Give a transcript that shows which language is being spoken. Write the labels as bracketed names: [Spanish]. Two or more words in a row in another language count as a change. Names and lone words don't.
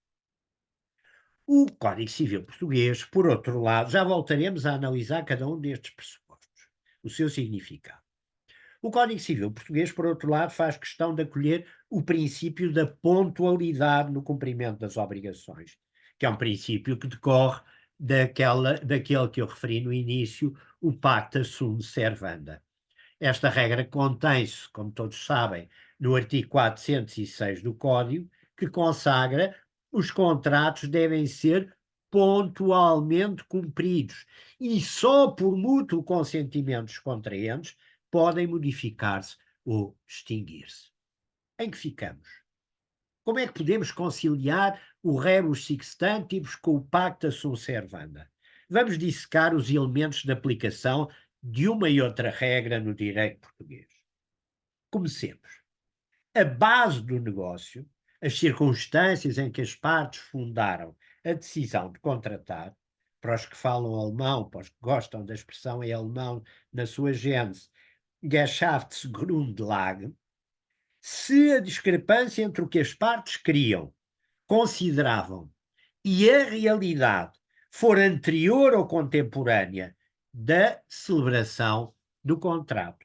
[Portuguese] O Código Civil Português, por outro lado, já voltaremos a analisar cada um destes pressupostos, o seu significado. O Código Civil Português, por outro lado, faz questão de acolher o princípio da pontualidade no cumprimento das obrigações, que é um princípio que decorre daquele que eu referi no início, o [Latin] pacta sunt servanda. [Portuguese] Esta regra contém-se, como todos sabem, no artigo 406 do Código, que consagra os contratos devem ser pontualmente cumpridos e só por mútuo consentimento dos contraentes podem modificar-se ou extinguir-se. Em que ficamos? Como é que podemos conciliar o [Latin] rebus sextantibus [Portuguese] com o [Latin] pacta sunt servanda? [Portuguese] Vamos dissecar os elementos de aplicação de uma e outra regra no direito português. Comecemos. A base do negócio, as circunstâncias em que as partes fundaram a decisão de contratar, para os que falam alemão, para os que gostam da expressão em alemão na sua gênese, Geschäftsgrundlage, se a discrepância entre o que as partes queriam, consideravam e a realidade for anterior ou contemporânea da celebração do contrato.